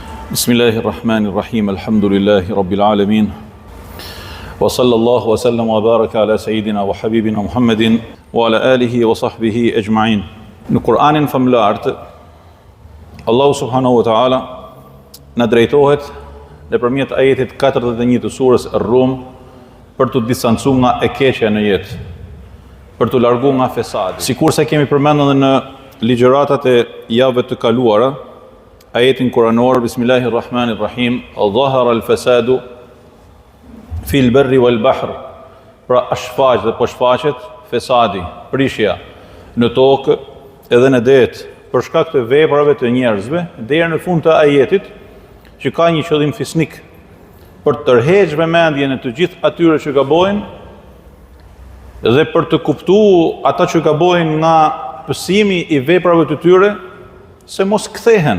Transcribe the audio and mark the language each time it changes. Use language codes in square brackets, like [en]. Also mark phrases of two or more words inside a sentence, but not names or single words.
[ar] بسم الله الرحمن الرحيم. الحمد لله رب العالمين. وصلى الله وسلم وبارك على سيدنا وحبيبنا محمد وعلى آله وصحبه أجمعين. [sq] Në Kur'anin famlar, Allahu [ar] سبحانه وتعالى [sq] na drejtohet nëpërmjet ajetit 41 të surës Ar-Rum për të distancuar nga e keqja në jetë, për të larguar nga fesadi. Sikurse kemi përmendur në ligjëratat e javëve të kaluara, ajetin kuranor, [ar] بسم الله الرحمن الرحيم، ظهر الفساد في البر والبحر, [sq] pra shfaq dhe po shfaqet fesadi, prishja në tokë edhe në det, për shkak të veprave të njerëzve, deri në fund të ajetit, që ka një qëllim fisnik, për të tërhequr vëmendjen e të gjithë atyre që gabojnë dhe për të kuptuar ata që gabojnë nga pësimi i veprave të tyre, se mos kthehen.